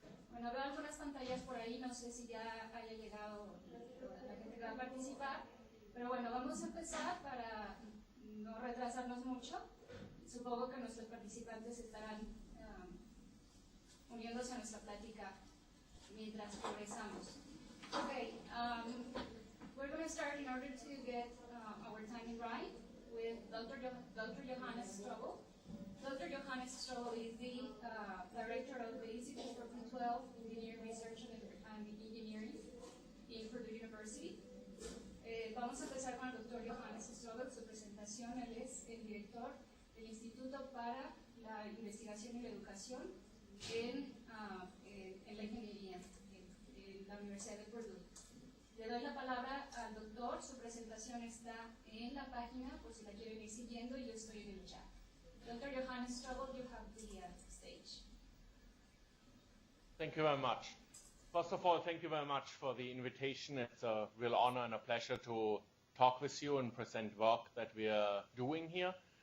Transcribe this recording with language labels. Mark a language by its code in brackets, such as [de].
[es] Bueno, veo algunas pantallas por ahí, no sé si ya haya llegado la gente que va a participar, pero bueno, vamos a empezar para no retrasarnos mucho. Supongo que nuestros participantes estarán uniéndose a nuestra plática mientras progresamos. [en] Okay, we're going to start in order to get our timing right with Dr. Johannes Strobel. Dr. Johannes Strobel is the director of the Institute for K-12 Engineering Research and Engineering in Purdue University. [es] Vamos a empezar con el Dr. Johannes Strobel, su presentación. Él es el director del Instituto para la Investigación y la Educación en la Ingeniería, en la Universidad de Purdue. Le doy la palabra al doctor, su presentación está en la página por si la quieren ir siguiendo y yo estoy en el chat. [en] Dr. Johannes Strobel, you have the stage. Thank you very much. First of all, thank you very much for the invitation. It's a real honor and a pleasure to talk with you and present work that we are doing here.